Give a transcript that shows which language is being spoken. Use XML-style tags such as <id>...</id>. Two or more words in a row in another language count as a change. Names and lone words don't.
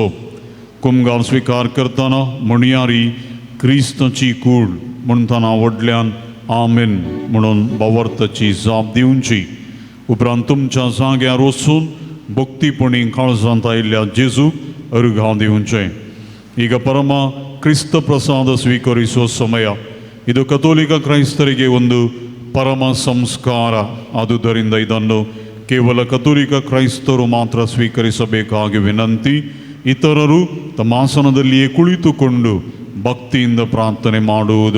<kok>कुमगार स्विकार करतना म्हणयारी क्रिस्ताची कूड म्हणटना व्हडल्यान आमेन म्हणून बावर्ताची जाप दिवची. उपरांत तुमच्या जाग्यार वचून भक्तीपणी काळजांत आयिल्ल्या जेजूक अर्घां दिवचें.</kok> <kn>ಈಗ ಪರಮ ಕ್ರಿಸ್ತ ಪ್ರಸಾದ ಸ್ವೀಕರಿಸುವ ಸಮಯ. ಇದು ಕಥೋಲಿಕ ಕ್ರೈಸ್ತರಿಗೆ ಒಂದು ಪರಮ ಸಂಸ್ಕಾರ. ಆದುದರಿಂದ ಇದನ್ನು ಕೇವಲ ಕಥೋಲಿಕ ಕ್ರೈಸ್ತರು ಮಾತ್ರ ಸ್ವೀಕರಿಸಬೇಕಾಗಿ ವಿನಂತಿ. ಇತರರು ತಮ್ಮ ಆಸನದಲ್ಲಿಯೇ ಕುಳಿತುಕೊಂಡು ಭಕ್ತಿಯಿಂದ ಪ್ರಾರ್ಥನೆ ಮಾಡುವುದು.</kn>